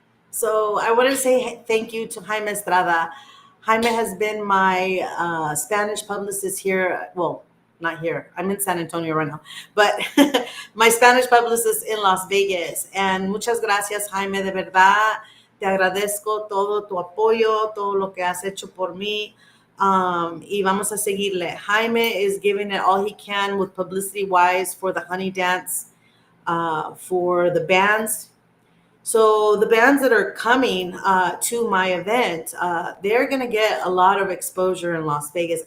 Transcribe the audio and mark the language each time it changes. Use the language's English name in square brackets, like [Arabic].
[English] So I want to say thank you to Jaime Estrada. Jaime has been my Spanish publicist here. Well, not here. I'm in San Antonio right now, but my Spanish publicist in Las Vegas. And [Spanish] muchas gracias, Jaime, de verdad. Te agradezco todo tu apoyo, todo lo que has hecho por mí. Y vamos a seguirle. [English] Jaime is giving it all he can with publicity wise for the Honey Dance, for the bands. So the bands that are coming to my event, they're going to get a lot of exposure in Las Vegas.